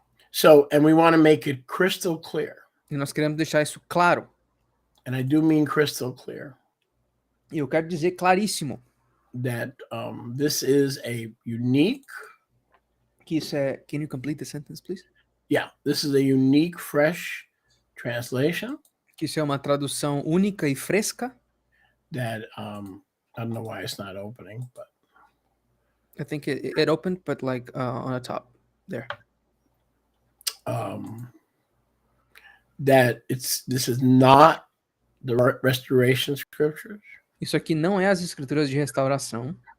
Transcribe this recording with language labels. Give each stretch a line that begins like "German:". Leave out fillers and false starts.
English: So, and we want to make it crystal clear.
Portuguese: E nós queremos deixar isso claro.
English: And I do mean crystal clear.
Portuguese: E eu quero dizer claríssimo.
English: That this is a unique.
Portuguese: Que isso é...
English: Can you complete the sentence, please? Yeah, this is a unique, fresh translation.
Portuguese: Que isso é uma tradução única e fresca.
English: That I don't know why it's not opening, but I think it opened, but like on the top there. That this is not the restoration scriptures.
Portuguese: Isso aqui não é as escrituras de restauração.